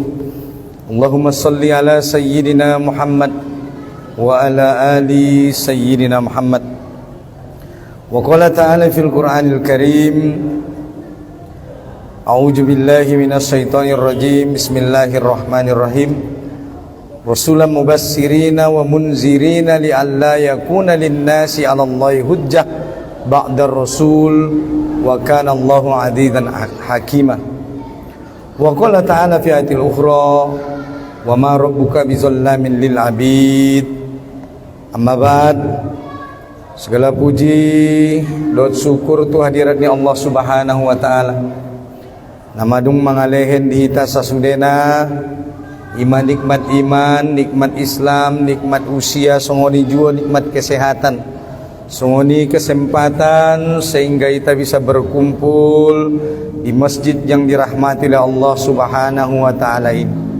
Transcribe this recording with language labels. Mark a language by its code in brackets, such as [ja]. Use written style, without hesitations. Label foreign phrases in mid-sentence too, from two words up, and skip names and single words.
[ar] اللهم صل على سيدنا محمد وعلى آل سيدنا محمد. وقال تعالى في القرآن الكريم أعوذ بالله من الشيطان الرجيم. بسم الله الرحمن الرحيم. رسلا مبشرين ومنذرين لئلا يكون للناس على الله حجة بعد الرسل وكان الله عزيزا حكيما. وقال تعالى في آية الأخرى وما ربك بظلام للعبيد. أما بعد. [id] Segala puji dan syukur tu hadiratnya Allah [ar] سبحانه وتعالى. [btm] Namadung mangalehen dihita sasudena iman, nikmat Islam, nikmat usia, songoni jua nikmat kesehatan, songoni kesempatan [id] sehingga kita bisa berkumpul di masjid yang dirahmati oleh Allah [ar] سبحانه وتعالى [btm] ini.